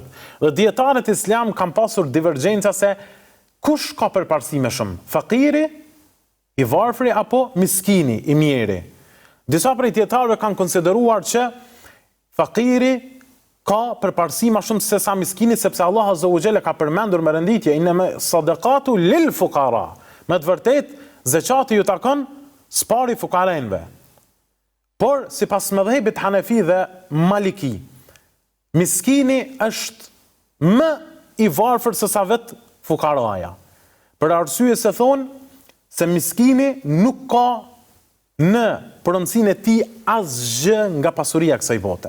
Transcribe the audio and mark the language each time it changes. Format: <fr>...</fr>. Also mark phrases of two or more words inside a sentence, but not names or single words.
<sq>Dhe dietarët islam kanë pasur divergjenca se kush ka përparësi më shumë, fakiri, i varfri apo miskini, i mjeri. Disa prej dietarëve kanë konsideruar që fakiri ka përparësi më shumë se sa miskini, sepse Allah</sq> <ar>عز وجل</ar> <sq>ka përmendur me renditje:</sq> <ar>"إنما الصدقات للفقراء."</ar> <sq>Me të vërtetë zeqati ju takon spari fukarënve. Por sipas mëdhëbit Hanefi dhe Maliki, miskini është më i varfër se sa vet fukaraja. Për arsye se thonë se miskini nuk ka në pronësinë e tij asgjë nga pasuria kësaj bote.</sq>